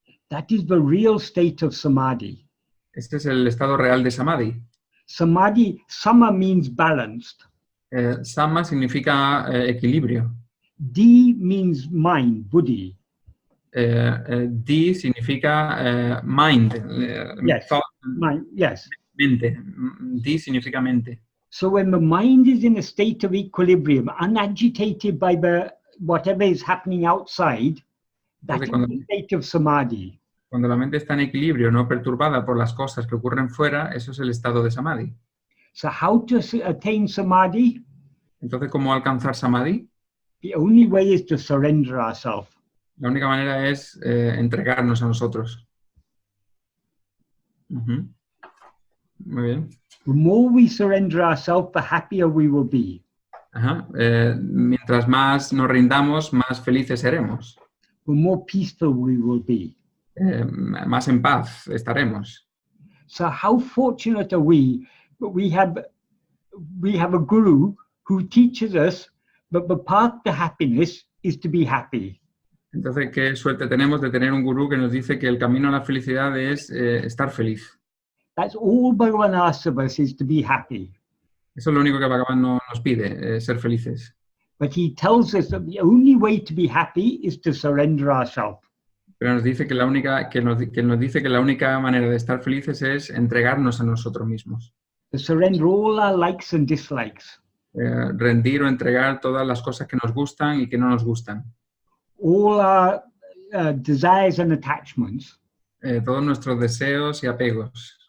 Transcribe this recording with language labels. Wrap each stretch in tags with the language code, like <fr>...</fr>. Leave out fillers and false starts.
<en>That is the real state of samadhi.</en> <es>Este es el estado real de samadhi.</es> <en>Samadhi, sama means balanced.</en> <es>Sama significa equilibrio.</es> <en>Di means mind, buddhi.</en> <es>Di significa mind.</es> <en>Yes, Thought, mind, yes.</en> <es>Mente. Di significa mente.</es> <en>So when the mind is in a state of equilibrium, unagitated by whatever is happening outside, that is the state of samadhi.</en> <es>Cuando la mente está en equilibrio, no perturbada por las cosas que ocurren fuera, eso es el estado de samadhi.</es> <en>So how to attain samadhi?</en> <es>Entonces, ¿cómo alcanzar samadhi?</es> <en>The only way is to surrender ourselves.</en> <es>La única manera es entregarnos a nosotros. Muy bien.</es> <en>The more we surrender ourselves, the happier we will be.</en> <es>Mientras más nos rindamos, más felices seremos.</es> <en>The more peaceful we will be.</en> <es>Más en paz estaremos.</es> <en>So how fortunate are we that we have a guru who teaches us that the path to happiness is to be happy.</en> <es>Entonces, qué suerte tenemos de tener un gurú que nos dice que el camino a la felicidad es estar feliz.</es> <en>That's all Bhagavan asks of us, is to be happy.</en> <es>Eso es lo único que Bhagavan nos pide, ser felices.</es> <en>But he tells us that the only way to be happy is to surrender ourselves.</en> <es>Pero nos dice que nos dice que la única manera de estar felices es entregarnos a nosotros mismos.</es> <en>To surrender all our likes and dislikes.</en> <es>Rendir o entregar todas las cosas que nos gustan y que no nos gustan.</es> <en>All our desires and attachments.</en> <es>Todos nuestros deseos y apegos.</es>